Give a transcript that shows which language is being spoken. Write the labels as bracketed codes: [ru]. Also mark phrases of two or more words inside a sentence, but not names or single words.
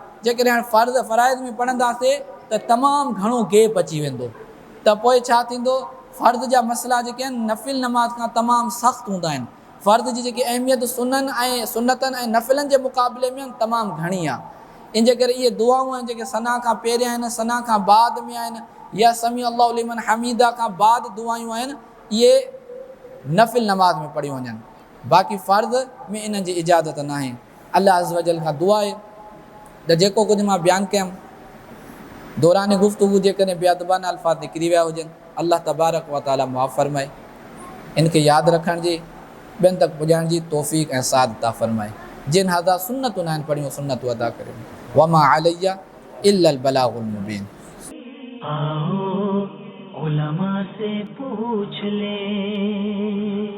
[sd] जेकॾहिं हाणे फ़राइज़ में पढ़ंदासीं त तमामु घणो गैप अची वेंदो, त पोइ छा थींदो, फ़र्ज़ जा मसइला जेके आहिनि नफ़िल नमाज़ खां तमामु सख़्तु हूंदा आहिनि। फ़र्ज़ जी जेकी अहमियत सुनतनि ऐं नफ़िलनि जे मुक़ाबले में तमामु घणी आहे। इन जे करे इहे दुआऊं आहिनि जेके सना खां पहिरियां आहिनि, सना खां बाद में आहिनि, या [ar] سمع الله لمن حمده [sd] खां बाद दुआयूं आहिनि, इहे नफ़िल नमाज़ में पढ़ी वञनि। बाक़ी फ़र्ज़ में इन्हनि जी इजाज़त न आहे। [ar] الله عز وجل [sd] खां दुआ आहे त जेको कुझु मां बयानु कयुमि दौरान गुफ़्तगू जेकॾहिं बेअदबाना अल्फाज़ निकिरी विया हुजनि, [ar] الله تبارك وتعالى [sd] मुआफ़ फरमाए, इनखे यादि रखण जी ॿियनि तक पुॼाइण जी तौफ़ीक़ ऐं साद अता फरमाए। जिन हज़ा सुन्नतूं आहिनि पढ़ियूं सुन्नतूं अदा करियूं। [ar] وما علينا إلا البلاغ المبين. [ur] آؤ علما سے پوچھ لے.